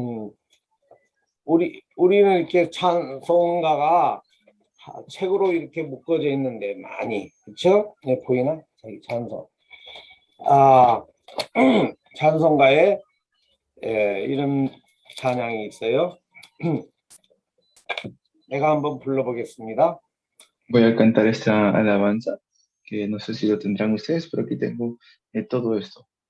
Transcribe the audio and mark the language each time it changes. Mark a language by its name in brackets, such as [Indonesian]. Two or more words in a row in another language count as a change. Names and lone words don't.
[Korean] 우리는 이렇게 찬송가가 책으로 이렇게 묶어져 있는데 많이, 그렇죠? 네, 보이나? 저기 찬송. 찬송가에 이런 찬양이 있어요. 내가 한번 불러보겠습니다. [Spanish] Voy a cantar esta alabanza, que no sé si lo tendrán ustedes, pero aquí tengo todo esto.